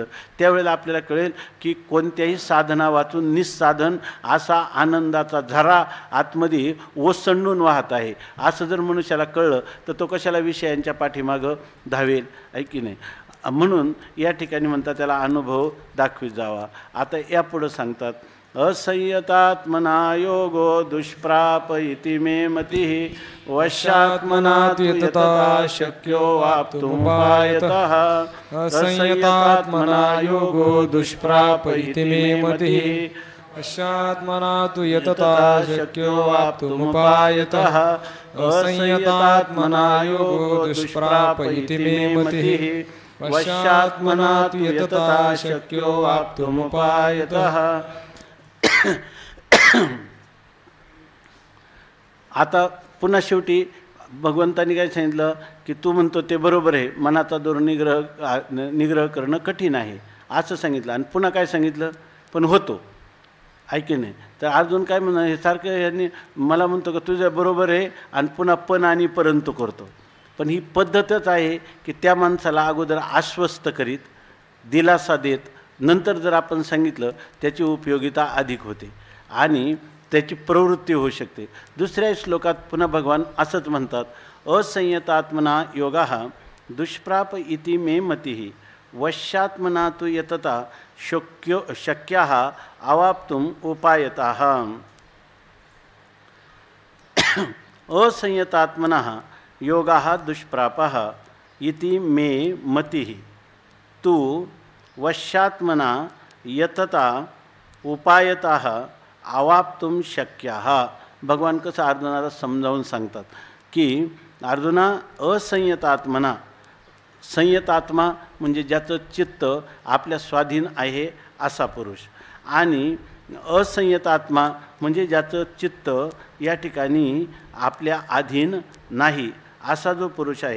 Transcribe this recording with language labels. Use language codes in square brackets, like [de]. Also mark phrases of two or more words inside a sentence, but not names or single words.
[mr] त्यावेळेला आपल्याला कळेल की कोणत्याही साधना वाचून निस्साधन असा आनंदाचा झरा आतमध्ये ओसंडून वाहत आहे. असं जर मनुष्याला कळलं तर तो कशाला विषयांच्या पाठीमागं धावेल, आहे की नाही. म्हणून या ठिकाणी म्हणतात त्याला अनुभव दाखवित जावा. आता यापुढं सांगतात, [sa] असंयतात्मना योगो दुष्प्राप इति मे मतिः वश्यात्मना त्वयतता शक्यो वाप्तुमुपायतः. असंयतात्मना योगो दुष्प्राप इति मे मतिः वश्यात्मना त्वयतता शक्यो वाप्तुमुपायतः. असंयतात्मना योगो दुष्प्राप इति मे मतिः वश्यात्मना त्वयतता शक्यो वाप्तुमुपायतः. [mr] आता पुन्हा शेवटी भगवंतांनी काय सांगितलं की तू म्हणतो ते बरोबर आहे, मनाचा निग्रह करणं कठीण आहे असं सांगितलं. आणि पुन्हा काय सांगितलं, पण होतो, ऐके नाही. तर अर्जुन काय म्हणणं, हे सारखं यांनी मला म्हणतो का तुझं बरोबर आहे आणि पुन्हा पण आणि परंतु करतो. पण ही पद्धतच आहे की त्या माणसाला अगोदर आश्वस्त करीत, दिलासा देत, नंतर जर आपण सांगितलं त्याची उपयोगिता अधिक होते आणि त्याची प्रवृत्ती होऊ शकते. दुसऱ्या श्लोकात पुन्हा भगवान असंच म्हणतात, [sa] असंयतात्मना योगाः दुष्प्राप इति मे मतिः वश्यात्मना तु यतता शक्याः अवाप्तुम उपायताः. असंयतात्मनः योगाः दुष्प्रापः इति मे मतिः तु वश्यात्मना यतता उपायतः अवाप्तुम शक्याः. [mr] भगवान कसं अर्जुनाला समजावून सांगतात की अर्जुना असंयतात्मना, संयतात्मा म्हणजे ज्याचं चित्त आपल्या स्वाधीन आहे असा पुरुष, आणि असंयतात्मा म्हणजे ज्याचं चित्त या ठिकाणी आपल्या अधीन नाही असा जो पुरुष आहे.